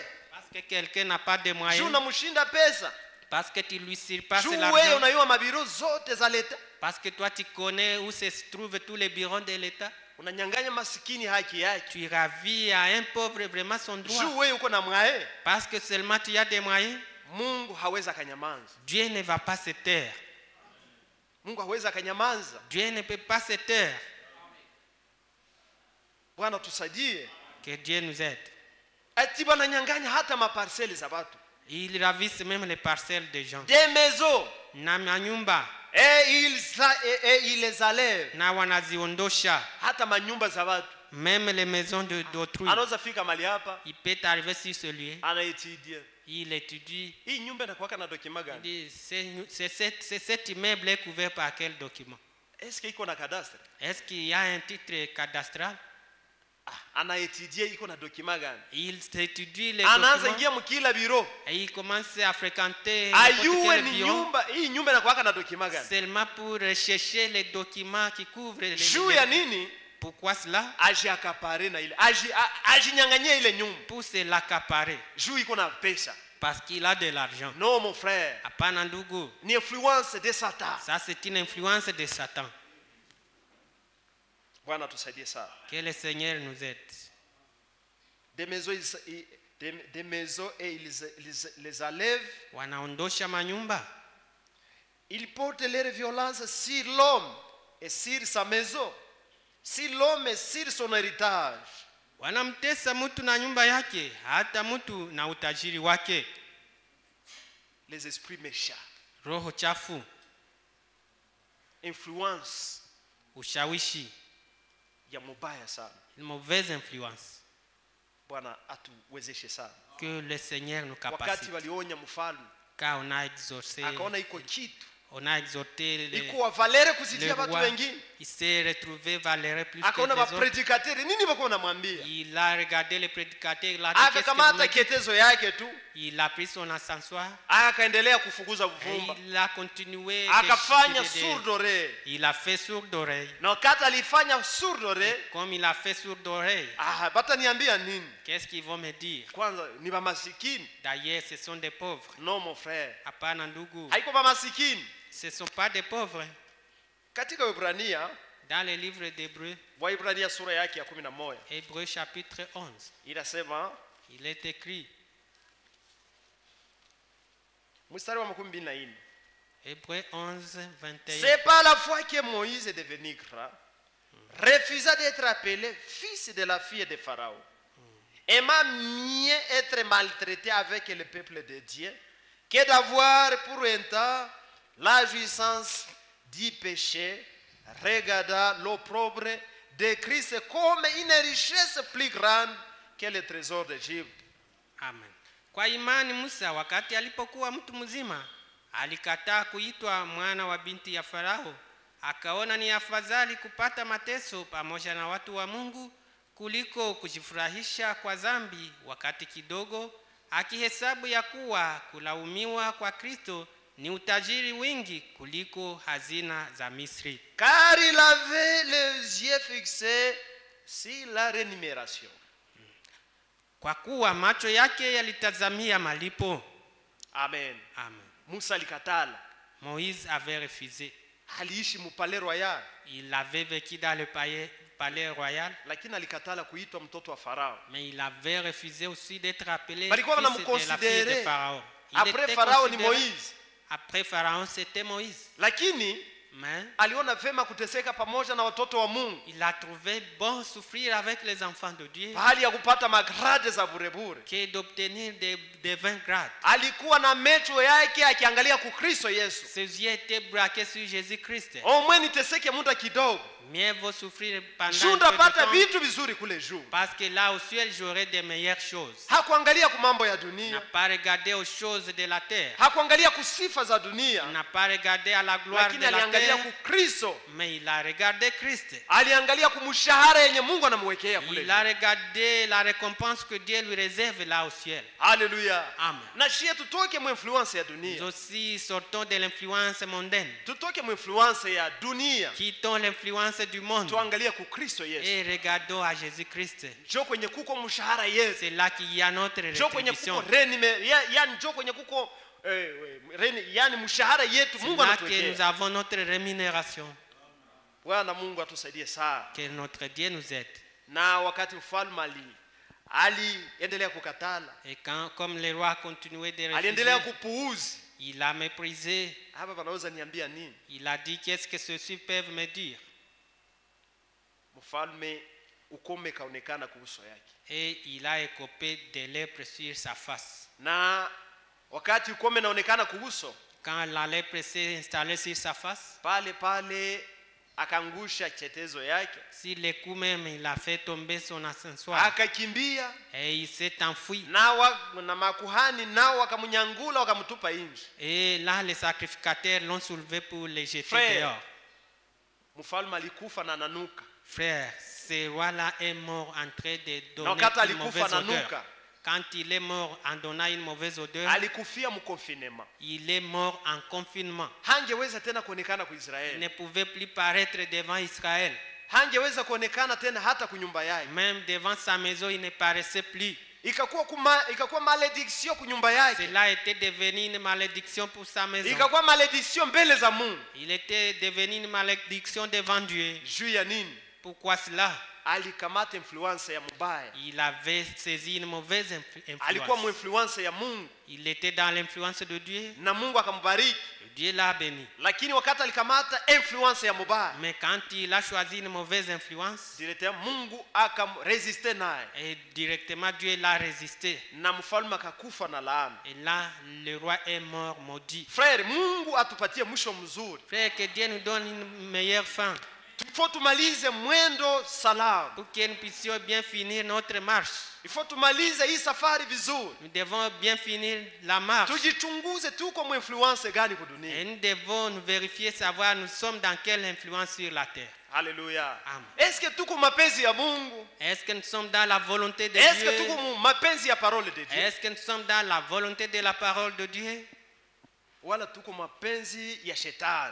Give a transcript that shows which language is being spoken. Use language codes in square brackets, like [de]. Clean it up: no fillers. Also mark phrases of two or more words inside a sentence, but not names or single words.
[fr] parce que quelqu'un n'a pas de [sw] juu [fr] moyens, [sw] namshinda pesa, [fr] parce que tu lui surpasses [sw] juu wewe [fr] l'argent, [sw] unayua mabiro zote za leta, [fr] parce que toi tu connais où se trouvent tous les bureaux de l'État. [sw] unanyang'anya masikini haki yake. [fr] Tu ravis à un pauvre vraiment son droit. [sw] Juu wewe uko na mwae, [fr] Parce que seulement tu as des moyens, [sw] Mungu hawezi akanyamanza. [fr] Dieu ne va pas se taire. [sw] Mungu hawezi akanyamanza. [fr] Dieu ne peut pas se taire. [sw] Bwana tusaidie. [fr] Que Dieu nous aide. [sw] Ati bananyang'anya hata maparcelle za watu, [fr] Ils ravissent même les parcelles des gens. des maisons, [sw] Na manyumba, [fr] et ils les enlèvent, [sw] na wanaziondosha. hata manyumba za watu. [fr] Même les maisons d'autrui. [sw] Anaweza fika mali hapa, [fr] Il peut arriver sur ce lieu. [sw] anaitidia [fr] Il étudie. [sw] hii nyumba inakuwa na document [fr] Il [sw] gani? [fr] dit, c'est cet immeuble est couvert par quel document? Est-ce que [sw] iko na [fr] cadastre? Est-ce qu'il y a un titre cadastral? [sw] anaetudie iko na document gani. [fr] Il étudie les [sw] Anaanza [fr] documents [sw] ingia mkila biro. [fr] et il commence à fréquenter [sw] Ayue ni [fr] bureau [sw] nyumba, hii nyumba inakuwa na document gani. [fr] seulement pour rechercher les documents qui couvrent les [sw] Juu ya nini? [fr] Pourquoi cela? [sw] Aje akapare na ile. Ajinyang'anyia ile nyumba. [fr] Pour se l'accaparer. [sw] Juu iko na pesa. [fr] Parce qu'il a de l'argent. Non mon frère. [sw] Hapana ndugu. [fr] Ni influence de Satan. Ça c'est une influence de Satan. [sw] Bwana tusaidie sana. [fr] Que le Seigneur nous aide. Des maisons et ils les enlèvent. [sw] Wanaondosha manyumba. [fr] Ils portent leur violence sur l'homme et sur sa maison. Sur l'homme et sur son héritage. [sw] Wanamtesa mtu na nyumba yake, hata mtu na utajiri wake. [fr] Les esprits méchants. [sw] Roho chafu, Influence ushawishi, ya mubaya sana. [fr] une mauvaise influence. [sw] Bwana atuwezeshe sana. [fr] Que le Seigneur nous [sw] Wakati [fr] capacite. [sw] walionya mfalme, [fr] Car on a exaucé, [sw] akaona iko kitu. [fr] on a exhorté [sw] Iko wa valere [fr] le [sw] kuzidia watu [fr] roi. [sw] wengine. [fr] Il s'est retrouvé valeureux plus que [sw] Akaona [fr] les autres. [sw] mapredikateri nini bako wanamwambia? [fr] Il a regardé les prédicateurs, il a dit qu'est-ce que vous [sw] Akakamata [fr] me dites? [sw] ketezo yake tu, [fr] Il a pris son ascensoir [sw] akaendelea kufukuza [fr] et [sw] uvumba. [fr] il a continué. [sw] Akafanya [fr] de- sourd d'oreille. Il a fait sourd d'oreille. [sw] Na wakati alifanya [fr] sourd d'oreille, Comme il a fait sourd d'oreille, [sw] bata niambia nini? [fr] qu'est-ce qu'ils vont me dire? [sw] Kwanza ni bamasikini. [fr] D'ailleurs, ce sont des pauvres. No mon frère. [sw] Hapana ndugu, Haiko bamasikini. [fr] ce ne sont pas des pauvres. [sw] Katika Waebrania, [fr] Dans le livre d'Hébreux, [sw] Waebrania sura yake ya 11, [fr] Hébreux chapitre 11, [sw] inasema [fr] il est écrit, [sw] mstari wa 24. [fr] Hébreux 11, 21. C'est pas la foi que Moïse est devenu grand, refusa d'être appelé fils de la fille de Pharaon, aima mieux être maltraité avec le peuple de Dieu que d'avoir pour un temps la jouissance du péché, regarda l'opprobre de Christ comme une richesse plus grande que le trésor d'Égypte. Amen. [sw] Kwa imani Musa wakati alipokuwa mtu mzima alikataa kuitwa mwana wa binti ya Farao, akaona ni afadhali kupata mateso pamoja na watu wa Mungu kuliko kujifurahisha kwa dhambi wakati kidogo, akihesabu ya kuwa kulaumiwa kwa Kristo ni utajiri wingi kuliko hazina za Misri. [fr] Car il avait les yeux fixés sur la rémunération. [sw] Kwa kuwa macho yake yalitazamia malipo. Amen. Amen. Musa alikatala. [fr] Moïse avait refusé. [sw] Aliishi mupale royal, [fr] Il avait vécu dans le palais royal, [sw] lakini alikatala kuitwa mtoto wa Farao. [fr] mais il avait refusé aussi d'être appelé [sw] Balikuwa [fr] fils de la [sw] wanamconsidere. [fr] fille de Pharaon. Il Après était [sw] Farao ni [fr] considéré- Moïse. Après Pharaon, c'était Moïse. [sw] Lakini [fr] Mais [sw] aliona vema kuteseka pamoja na watoto wa Mungu, [fr] il a trouvé bon souffrir avec les enfants de Dieu [sw] pahali ya kupata magrade za burebure. [fr] que d'obtenir des 20 grades. [sw] Alikuwa na macho yake akiangalia ku Kristo Yesu. [fr] Ses yeux étaient braqués sur Jésus-Christ. [sw] Omwe niteseke muda kidogo, [fr] Mieux vaut souffrir pendant [sw] juu [fr] un peu de [sw] ndapata [fr] temps, [sw] vitu vizuri kule juu. [fr] parce que là au ciel j'aurai des meilleures choses. [sw] Hakuangalia ku mambo ya [fr] Il n'a [sw] dunia, [fr] pas regardé aux choses de la terre. [sw] hakuangalia ku sifa za [fr] Il [sw] dunia, [fr] n'a pas regardé à la gloire [sw] lakini [fr] de la [sw] aliangalia [fr] terre, [sw] ku Kristo. [fr] mais il a regardé Christ. [sw] Aliangalia kumshahara yenye Mungu anamwekea kule [fr] Il a [sw] juu. [fr] regardé la récompense que Dieu lui réserve là au ciel. Haleluya. Amen. [sw] Na shie tutoke mu influence ya [fr] Nous [sw] dunia, [fr] aussi sortons de l'influence mondaine. [sw] tutoke mu influence ya dunia, [fr] Quittons l'influence du monde [sw] tuangalie ku Kristo Yesu. [fr] et regardons à Jésus-Christ. [sw] Njoo kwenye kuko mshahara yetu, [fr] C'est là qu'il y a notre [sw] njoo kwenye kuko [fr] rétribution. [sw] yani njoo kwenye kuko yani mshahara yetu [fr] C'est [sw] Mungu [fr] là que nous [sw] anatuwekea. [fr] avons notre rémunération. [sw] Bwana Mungu atusaidie sana. [fr] Que notre Dieu nous aide. [sw] Na wakati mfalme aliendelea kukatala, [fr] Et quand, comme le roi a continué de [sw] aliendelea [fr] refuser, [sw] kupuuzi, [fr] il a méprisé. [sw] hapa panaweza niambia nini? [fr] Il a dit, qu'est-ce que ceux-ci peuvent me dire? [sw] Mfalme ukome kaonekana kuhusu yake, [fr] Et il a écopé de lèpre sur sa face. [sw] na wakati ukome naonekana kuhusu, [fr] Quand la lèpre s'est installée sur sa face, [sw] pale pale akangusha chetezo yake, [fr] sur le coup même, il a fait tomber son ascensoir. [sw] akakimbia [fr] Et il s'est enfui. [sw] na makuhani nao wakamnyangula wakamtupa nje. [fr] Et là, les sacrificateurs l'ont soulevé pour le jeter Frère, dehors. [sw] mfalme alikufa na nanuka. [fr] Frère, ce roi-là est mort en train de [sw] Na [fr] donner [sw] wakati [fr] une [sw] alikufa [fr] mauvaise [sw] ananuka, [fr] odeur. Quand il est mort en donnant une mauvaise odeur, [sw] alikufia mkonfinema. [fr] il est mort en confinement. [sw] Hangeweza tena kuonekana kwa [fr] Il [sw] Israeli. [fr] ne pouvait plus paraître devant Israël. [sw] Hangeweza kuonekana tena hata kunyumba yake. [fr] Même devant sa maison, il ne paraissait plus. [sw] Ikakuwa malediction kunyumba yake. [fr] Cela était devenu une malédiction pour sa maison. [sw] Ikakuwa malediction mbele za Mungu. [fr] Il était devenu une malédiction devant Dieu. [sw] Juu ya nini? [fr] Pourquoi cela? [sw] Alikamata influence ya mubaya. [fr] Il avait saisi une mauvaise [sw] Alikuwa [fr] influence. [sw] muinfluence ya Mungu [fr] Il était dans l'influence de Dieu. [sw] na Mungu akambariki. [fr] Dieu l'a béni. [sw] Lakini wakati alikamata influence ya mubaya, [fr] Mais quand il a choisi une mauvaise influence, [sw] directement Mungu akamresiste naye [fr] et directement Dieu l'a résisté. [sw] na mfalme akakufa na laana. [fr] Et là, le roi est mort maudit. Frère, [sw] Mungu atupatie mwisho mzuri. [fr] Frère, que Dieu nous donne une meilleure fin [sw] Ifo tumalize mwendo salama. [fr] pour que nous puissions bien finir notre marche. [sw] Ifo tumalize hii safari vizuri. [fr] Nous devons bien finir la marche. [sw] Tujichunguze tuko muinfluence gani kwa [fr] Et [sw] dunia. [fr] nous devons nous vérifier, savoir nous sommes dans quelle influence sur la terre. Haleluya. Amen. Est-ce que [sw] tuko mapenzi ya Mungu? [fr] Est-ce que nous sommes dans la volonté de Est-ce que Dieu? [sw] tuko mapenzi ya [fr] parole de Dieu? Est-ce que nous sommes dans la volonté de la parole de Dieu? [sw] Wala tuko mapenzi ya shetani.